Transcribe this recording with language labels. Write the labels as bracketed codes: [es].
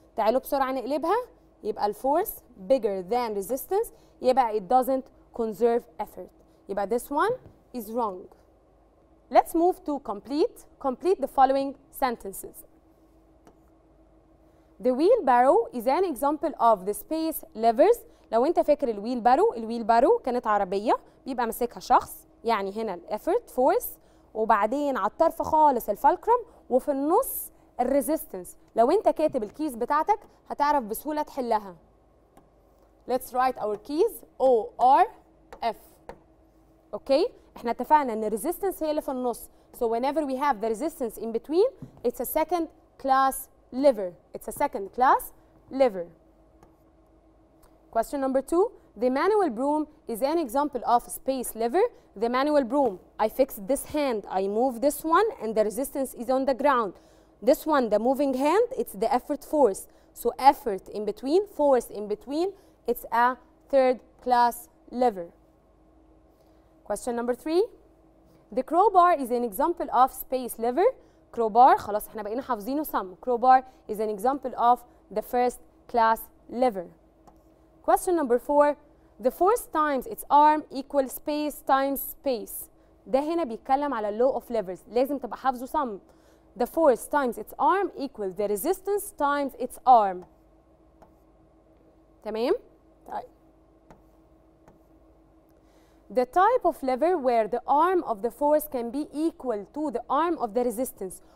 [ar] تعالوا بسرعة نقلبها يبقى [en] الفورce bigger than resistance يبقى it doesn't conserve effort. يبقى this one is wrong. Let's move to complete the following sentences. The wheelbarrow is an example of the space levers. [ar] لو انت فاكر الويلبارو كانت عربية بيبقى ماسكها شخص، يعني هنا الافورت فورس، وبعدين على الطرف خالص الفالكرم، وفي النص الريزيستنس. لو انت كاتب الكيز بتاعتك هتعرف بسهولة تحلها. [en] Let's write our keys O R F. [ar] اوكي؟ احنا اتفقنا ان الريزيستنس هي اللي في النص. [en] So whenever we have the resistance in between, it's a second class lever. It's a second class lever. Question number 2. The manual broom is an example of space lever. The manual broom, I fixed this hand, I move this one, and the resistance is on the ground. This one, the moving hand, it's the effort force. So effort in between, force in between, it's a third class lever. Question number 3. The crowbar is an example of space lever. [ar] Crowbar, خلاص احنا بقينا حافظينه sum. [en] Crowbar is an example of the first class lever. Question number 4. The force times its arm equal space times space. [ar] ده هنا بيتكلم على [en] law of levers. [ar] لازم تبقى حافظه sum. [en] The force times its arm equals the resistance times its arm. [ar] تمام؟ طيب. [en] The type of lever where the arm of the force can be equal to the arm of the resistance.